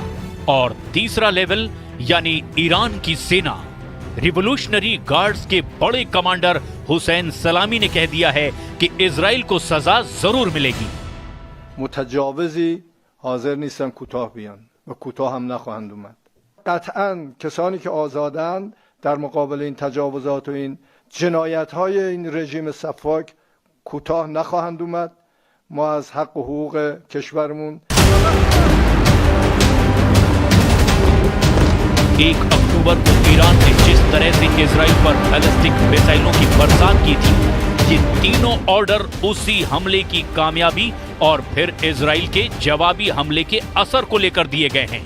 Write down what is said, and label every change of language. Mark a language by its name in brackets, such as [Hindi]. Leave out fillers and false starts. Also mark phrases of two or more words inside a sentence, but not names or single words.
[Hindi] और तीसरा लेवल यानी ईरान की सेना रिवोल्यूशनरी गार्ड्स के बड़े कमांडर हुसैन सलामी ने कह दिया है कि इजराइल को सजा जरूर मिलेगी। [Persian] متجاوزی حاضر نیستن کوتاه بیان و کوتاه هم نخواهند اومد. قطعاً کسانی که آزادند در مقابل این تجاوزات و این جنایت‌های این رژیم سفاک کوتاه نخواهند اومد. ما از حق و حقوق کشورمون [Hindi] 1 अक्टूबर को ईरान ने जिस तरह से इजराइल पर [English] ballistic missiles [Hindi] की बरसात की थी, ये तीनों ऑर्डर उसी हमले की कामयाबी और फिर इजराइल के जवाबी हमले के असर को लेकर दिए गए हैं।